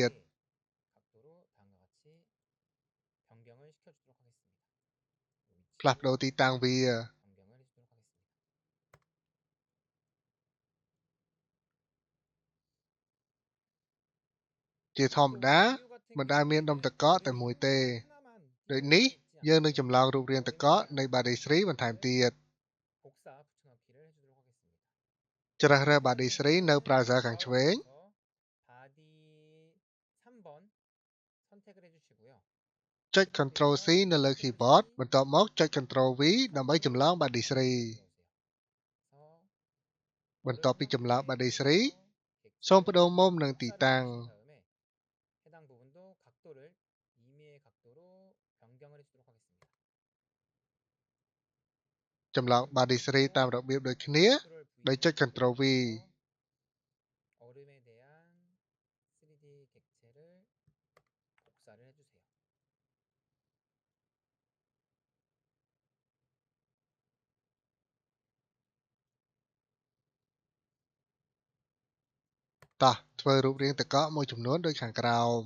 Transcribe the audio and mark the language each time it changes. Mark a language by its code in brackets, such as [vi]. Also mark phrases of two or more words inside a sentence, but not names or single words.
[ko] 각도로 다음과 같이 변경을 시켜주도록 하겠습니다. [km] ផ្លាស់ប្ដូរទីតាំងវា [ko] 변경을 해주도록 하겠습니다. [km] ជាធម្មតាមិនដែលមានដុំទឹកកកតែមួយទេ ដូចនេះយើងនឹងចម្លងរូបរាងទឹកកកនៃ body 3បន្ថែមទៀត [ko] 복사 붙여넣기를 해주도록 하겠습니다. [km] ជ្រើសរើស body 3នៅ browser ខាងឆ្វេង [ko] 바디 3번 선택을 해주시고요. [km] ចុច Ctrl C នៅលើ keyboard បន្ទាប់មកចុច Ctrl V ដើម្បីចម្លង body 3 បន្ទាប់ពីចម្លង body 3 សូមបដូរមុំនិងទីតាំង [ko] 해당 부분도 각도를 임의의 각도로 변경을 해주도록 하겠습니다. [km] ចម្លង body 3 តាមរបៀបដូចគ្នាដោយចុច Ctrl V [ko] 얼음에 대한 3D 객체를 복사를 해주세요. [km] តោះធ្វើរូបរាងទឹកកកមួយចំនួនដូចខាងក្រោម